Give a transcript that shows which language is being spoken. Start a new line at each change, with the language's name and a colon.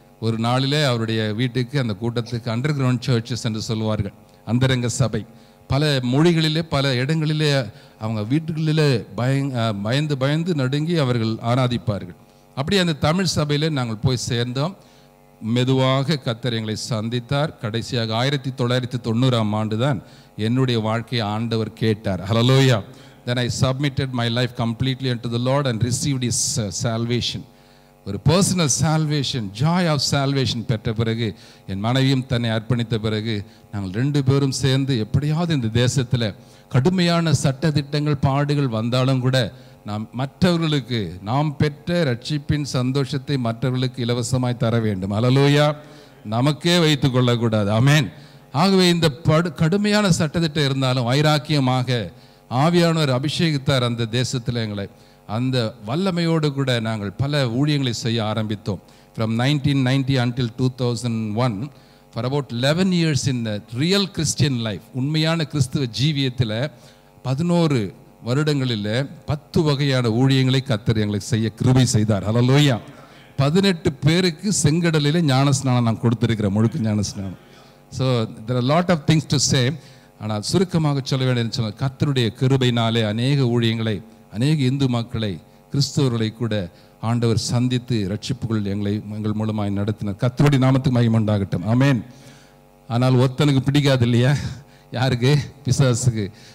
Tamil: ஒரு நாளிலே அவருடைய வீட்டுக்கு அந்த கூட்டத்துக்கு அண்டர் கிரவுண்ட் சர்ச்சஸ் என்று சொல்வார்கள், அந்தரங்க சபை, பல மொழிகளிலே பல இடங்களிலே அவங்க வீட்டுகளிலே பயந்து பயந்து நடுங்கி அவர்கள் ஆராதிப்பார்கள். அப்படி அந்த தமிழ் சபையிலே நாங்கள் போய் சேர்ந்தோம். மெதுவாக கர்த்தர் எங்களை சந்தித்தார். கடைசியாக 1990ஆம் ஆண்டு தான் என்னுடைய வாழ்க்கையை ஆண்டவர் கேட்டார். ஹல்லேலூயா.
English: Then I submitted my life completely unto the Lord and received His salvation.
Tamil: ஒரு personal salvation, Joy of salvation பெற்ற பிறகு என் மனைவியும் தன்னை அர்ப்பணித்த பிறகு நாங்கள் 2 பேரும் சேர்ந்து எப்படியாவது இந்த தேசத்தில் கடுமையான சட்டதிட்டங்கள் பாடுகள் வந்தாலும் கூட நாம் மற்றவர்களுக்கு நாம் பெற்ற ரட்சிப்பின் சந்தோஷத்தை மற்றவர்களுக்கு இலவசமாய் தர வேண்டும். ஹல்லேலூயா. நமக்கே வைத்து கொள்ளக்கூடாது. ஆமென். ஆகவே இந்த கடுமையான சட்டத்திட்டம் இருந்தாலும் வைராக்கியமாக ஆவியானவர் அபிஷேகித்தார் அந்த தேசத்தில் எங்களை. அந்த வல்லமையோடு கூட நாங்கள் பல ஊழியங்களை செய்ய ஆரம்பித்தோம்.
English: From 1990 until 2001 for about 11 years in the real Christian life,
Tamil: உண்மையான கிறிஸ்துவ ஜீவியத்தில் 11 வருடங்களில் 10 வகையான ஊழியங்களை கர்த்தர் எங்களுக்கு செய்ய கிருபை செய்தார். ஹல்லேலூயா. 18 பேருக்கு செங்கடலிலே ஞானஸ்நானம் நான் கொடுத்திருக்கிறேன், முழுக்க ஞானஸ்நானம்.
English: So there are a lot of things to say.
Tamil: ஆனால் சுருக்கமாக சொல்ல வேண்டிய சொன்னால் கர்த்தருடைய கிருபையினாலே அநேக ஊழியங்களை, அநேக இந்து மக்களை, கிறிஸ்தவர்களை கூட ஆண்டவர் சந்தித்து ரட்சிப்புகள் எங்கள் மூலமாய் நடத்தினார். கர்த்தருடைய நாமத்துக்கு மகிமை உண்டாகட்டும். ஆமென். ஆனால் ஒருத்தனுக்கு பிடிக்காது இல்லையா? யாருக்கு? பிசாசுக்கு.